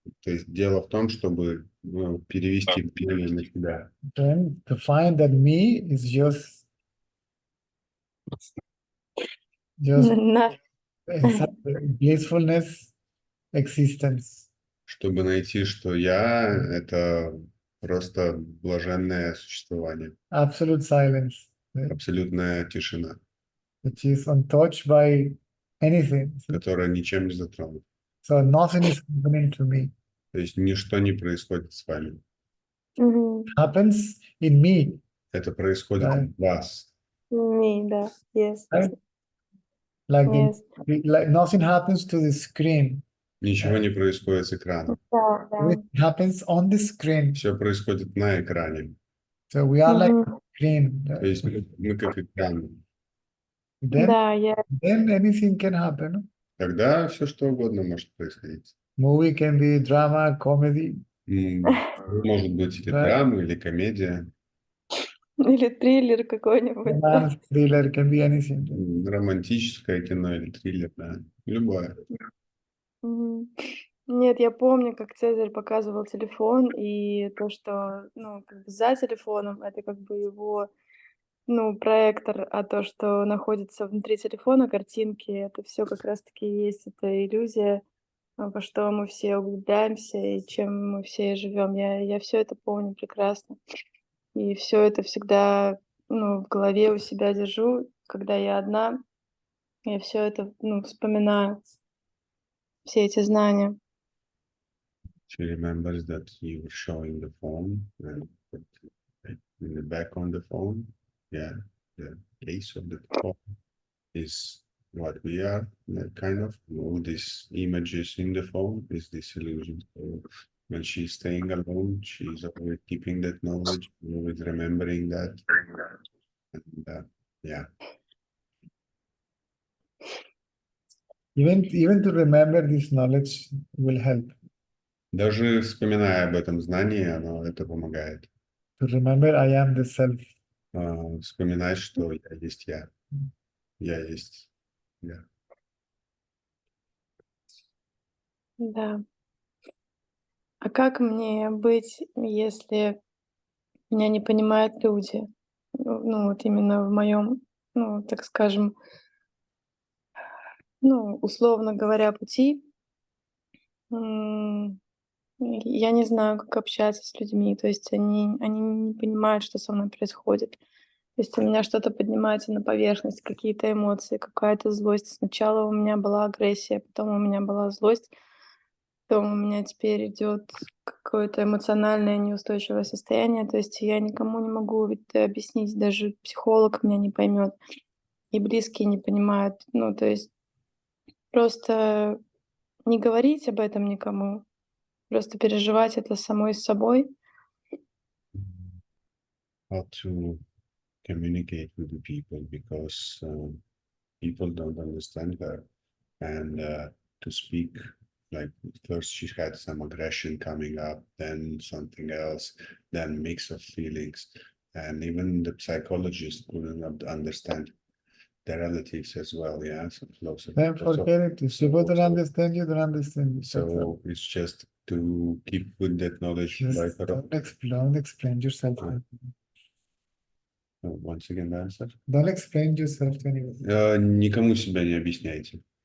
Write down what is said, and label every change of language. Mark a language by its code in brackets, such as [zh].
[ru] То есть дело в том, чтобы перевести внимание на себя. [en] Then to find that me is just На- blissfulness, existence. [ru] Чтобы найти, что я — это просто блаженное существование, [en] Absolute silence, [ru] абсолютная тишина, [en] which is untouched by anything. [ru] которая ничем не затронута. [en] So nothing is happening to me. [ru] То есть ничто не происходит с вами. Мгм. [en] Happens in me. [ru] Это происходит Да. в вас. Да, [en] yes, Right? Like, yes. like nothing happens to the screen. [ru] Ничего не происходит с экрана. Да, да. [en] It happens on the screen. [ru] Все происходит на экране. [en] So we are like Мгм. screen. [ru] То есть мы как экран. [en] Then, [ru] Да, я [en] then anything can happen. [ru] Тогда все что угодно может происходить. [en] Movie can be drama, comedy. [ru] Может быть или Да. драма, или комедия, или триллер какой-нибудь. [en] Romance, thriller, can be anything. [ru] романтическое кино или триллер, да. Любое. Мгм. Нет, я помню, как Цезарь показывал телефон, и то, что, ну, как бы за телефоном, это как бы его, ну, проектор, а то, что находится внутри телефона, картинки, это все как раз-таки и есть эта иллюзия, во что мы все углубляемся и чем мы все живем. Я все это помню прекрасно. И все это всегда, ну, в голове у себя держу, когда я одна, я все это, ну, вспоминаю, все эти знания. [en] She remembers that you were showing the phone and put it in the back on the phone. Yeah, the case of the phone is what we are, kind of. All these images in the phone is this illusion. So when she's staying alone, she's always keeping that knowledge, always remembering that. And, yeah. Even to remember this knowledge will help. [ru] Даже вспоминая об этом знании, оно это помогает. [en] To remember I am the self. [ru] Вспоминать, что я есть я. Я есть я. Да. А как мне быть, если меня не понимают люди? Ну, вот именно в моем, ну, так скажем, ну, условно говоря, пути. М, Я не знаю, как общаться с людьми. То есть они не понимают, что со мной происходит. То есть у меня что-то поднимается на поверхность, какие-то эмоции, какая-то злость. Сначала у меня была агрессия, потом у меня была злость, потом у меня теперь идет какое-то эмоциональное неустойчивое состояние. То есть я никому не могу это объяснить, даже психолог меня не поймет, и близкие не понимают. Ну, то есть просто не говорить об этом никому, просто переживать это самой с собой. [en] How to communicate with the people because people don't understand her, and to speak, like first she had some aggression coming up, then something else, then mix of feelings, and even the psychologist couldn't understand the relatives as well. Yeah, so closer. Then forget it. If people don't understand you, don't understand you. So it's just to keep with that knowledge by Just her. don't explain yourself. Once again, the answer. Don't explain yourself to anyone. [ru] Никому себя не объясняйте.